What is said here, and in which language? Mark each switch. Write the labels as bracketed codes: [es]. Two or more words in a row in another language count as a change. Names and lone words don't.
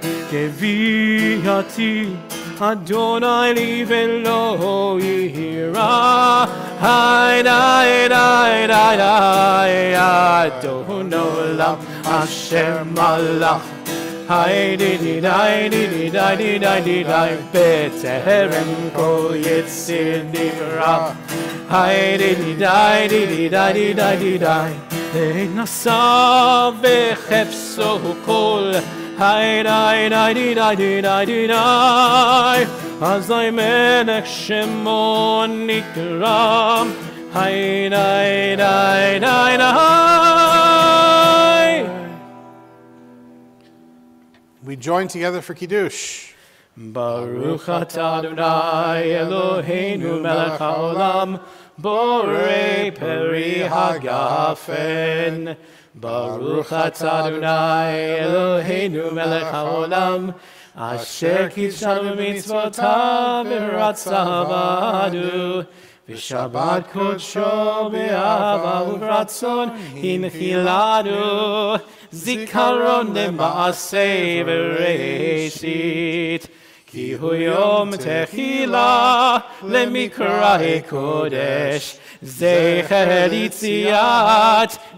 [he] גוויתי אדוני לי ולא יירא היידי-די-די-די אדון עולם אשר מלך היידי-די-די-די-די-די בטרם כל יציר נברא היידי-די-די-די-די-די לעת נשא וחפשו כל היידי-די-די-די-די-די אזי מלך שמו נקרא היידי-די-די-די. [en] We join together for Kiddush. [he] ברוך אתה אדוני אלוהינו מלך העולם בורא פרי הגפן. ברוך אתה אדוני אלוהינו מלך העולם אשר קדשנו מצוותיו ורצה בנו ושבת קדשו באהבה וברצון הנחילנו זיכרון למעשה בראשית כי הוא יום תחילה למקראי קודש זכר יציאת